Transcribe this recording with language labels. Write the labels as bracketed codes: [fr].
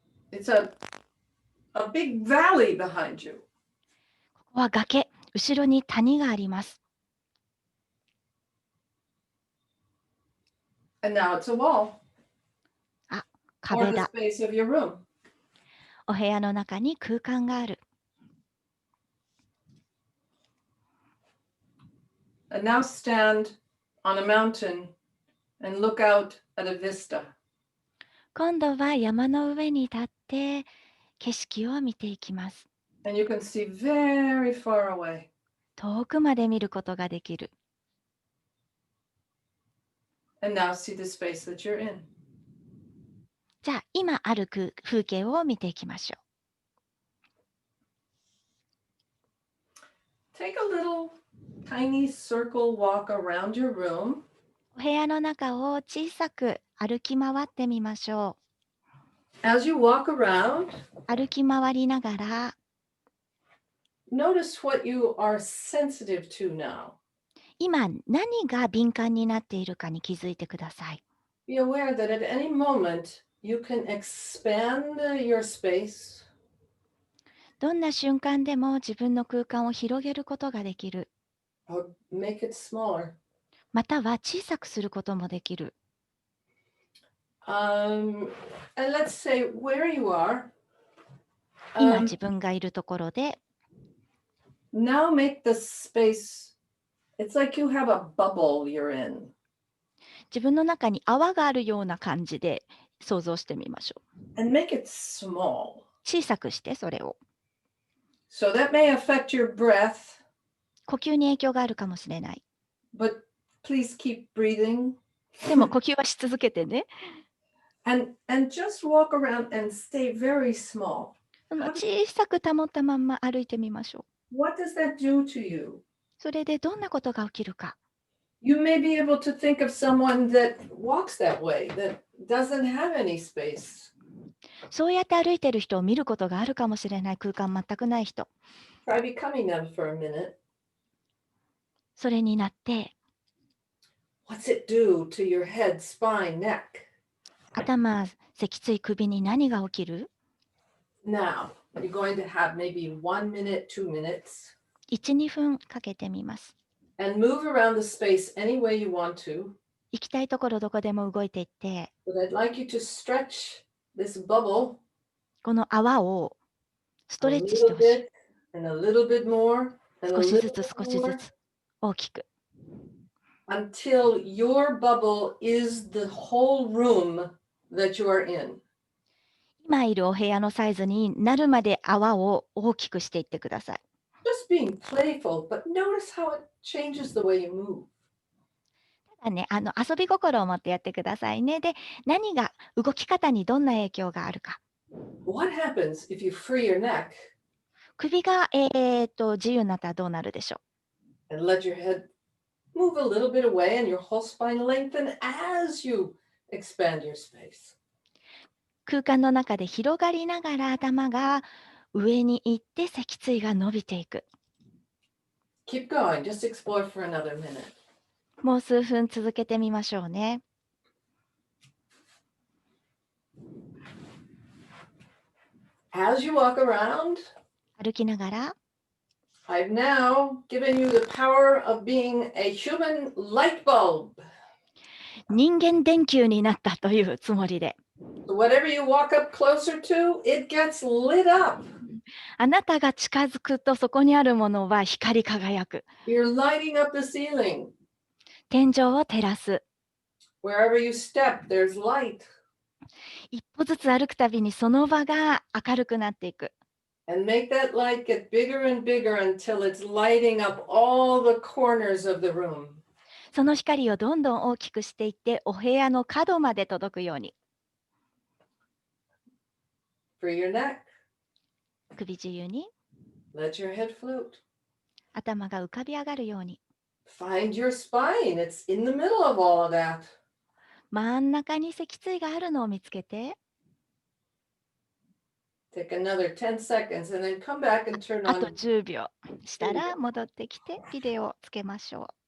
[en] It's a big valley behind you. [ja] ここは崖、後ろに谷があります。 [en] And now it's a wall. [ja] あ、 [en] Or [ja] 壁 [en] the [ja] だ。 [en] space of your room. [ja] お部屋の中に空間がある。 [en] And now stand on a mountain and look out at a vista. [ja] 今度は山の上に立って景色を見ていきます。 [en] And you can see very far away. [ja] 遠くまで見ることができる。 [en] And now see the space that you're in. [ja] じゃあ今ある風景を見ていきましょう。 [en] Take a little tiny circle walk around your room. [ja] お部屋の中を小さく歩き回ってみましょ [en] As you walk around, [ja] う。歩き回りながら [en] notice what you are sensitive to now. [ja] 今何が敏感になっているかに気づいてください。 [en] Be aware that at any moment you can expand your space. [ja] どんな瞬間でも自分の空間を広げることができる。 [en] Or make it smaller. [ja] または小さくすることもできる。 [en] And let's say where you are. [ja] 今自分がいるところで [en] Now make the space, it's like you have a bubble you're in. [ja] 自分の中に泡があるような感じで想像してみましょう。 [en] And make it small. [ja] 小さくしてそれを。 [en] So that may affect your breath, [ja] 呼吸に影響があるかもしれない。 [en] but please keep breathing. [ja] でも呼吸はし続けてね。 [en] And just walk around and stay very small. [ja] 小さく保ったまんま歩いてみましょう。 [en] What does that do to you? [ja] それでどんなことが起きるか。 [en] You may be able to think of someone that walks that way, that doesn't have any space. [ja] そうやって歩いてる人を見ることがあるかもしれない。空間全くない人。 [en] Try becoming them for a minute. [ja] それになって [en] What's it do to your head, spine, neck? [ja] 頭、脊椎、首に何が起きる？ [en] Now, you're going to have maybe 1 minute, 2 minutes, [ja] 1、2分かけてみます。 [en] and move around the space any way you want to. [ja] 行きたいところどこでも動いていって、 [en] But I'd like you to stretch this bubble [ja] この泡をスト [en] a [ja] レッチして [en] little [ja] ほしい。 [en] bit and a little bit more and a [ja] 少し [en] little [ja] ずつ [en] bit [ja] 少しず [en] more [ja] つ大きく。 [en] until your bubble is the whole room that you are in. [ja] 今いるお部屋のサイズになるまで泡を大きくしていってください。 [en] Just being playful, but notice how it changes the way you move. [ja] ただね、遊び心を持ってやってくださいね。で、何が動き方にどんな影響があるか。 [en] What happens if you free your neck [ja] 首が、自由になったらどうなるでしょう。 [en] and let your head move a little bit away and your whole spine lengthen as you expand your space? [ja] 空間の中で広がりながら頭が上に行って脊椎が伸びていく。 [en] Keep going, just explore for another minute. [ja] もう数分続けてみましょうね。 [en] As you walk around, [ja] 歩きながら [en] I've now given you the power of being a human light bulb. [ja] 人間電球になったというつもりで、 [en] So whatever you walk up closer to, it gets lit up. [ja] あなたが近づくとそこにあるものは光り輝く。 [en] You're lighting up the ceiling. [ja] 天井を照らす。 [en] Wherever you step, there's light. [ja] 一歩ずつ歩くたびにその場が明るくなっていく。 [en] And make that light get bigger and bigger until it's lighting up all the corners of the room. [ja] その光をどんどん大きくしていってお部屋の角まで届くように。 [en] Free your neck. [ja] 首自由に [en] Let your head float. [ja] 頭が浮かび上がるように。 [en] Find your spine. It's in the middle of all of that. [ja] 真ん中に脊椎があるのを見つけて、 [en] Take another 10 seconds and then come back and turn [ja] あと [en] on. [ja] 10秒したら戻ってきてビデオをつけましょう。